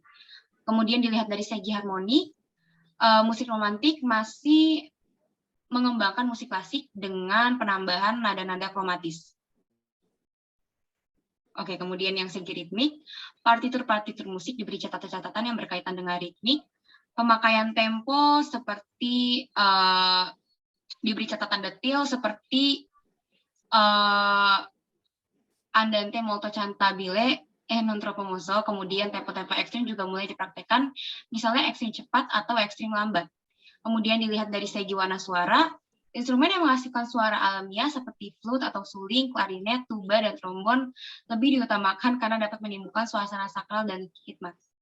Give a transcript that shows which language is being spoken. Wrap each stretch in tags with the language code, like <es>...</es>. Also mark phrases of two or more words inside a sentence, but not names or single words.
<id>Kemudian dilihat dari segi harmoni, musik romantik masih mengembangkan musik klasik dengan penambahan nada-nada kromatis. Oke, kemudian yang segi ritmik, partitur-partitur musik diberi catatan-catatan yang berkaitan dengan ritmik, pemakaian tempo seperti diberi catatan detail seperti</id> <it>andante molto cantabile e non troppo mosso,</it> <id>kemudian tempo-tempo ekstrim juga mulai dipraktekkan, misalnya ekstrim cepat atau ekstrim lambat. Kemudian dilihat dari segi warna suara, instrumen yang menghasilkan suara alamiah seperti flute atau suling, klarinet, tuba, dan trombon lebih diutamakan karena dapat menimbulkan suasana sakral dan hikmat.</id>